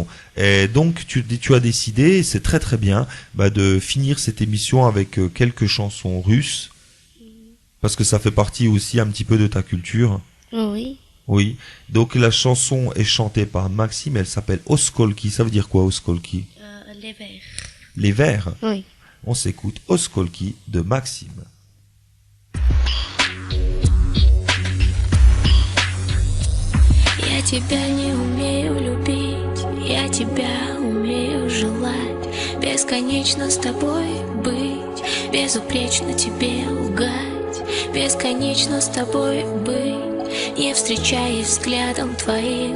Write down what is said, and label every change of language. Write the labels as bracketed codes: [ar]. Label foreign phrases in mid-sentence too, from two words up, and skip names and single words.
[fr] Et donc tu as décidé, c'est très très bien, de finir cette émission avec quelques chansons russes, parce que ça fait partie aussi un petit peu de ta culture. Oui. Oui. Donc la chanson est chantée par Maxime, elle s'appelle Oskolki. Ça veut dire quoi, Oskolki? Les vers. Les vers. Oui. On s'écoute Oskolki de Maxime. [ru] Я тебя не умею любить, я тебя умею желать, бесконечно с тобой быть, безупречно тебе лгать, бесконечно с тобой быть, не встречаясь взглядом твоим.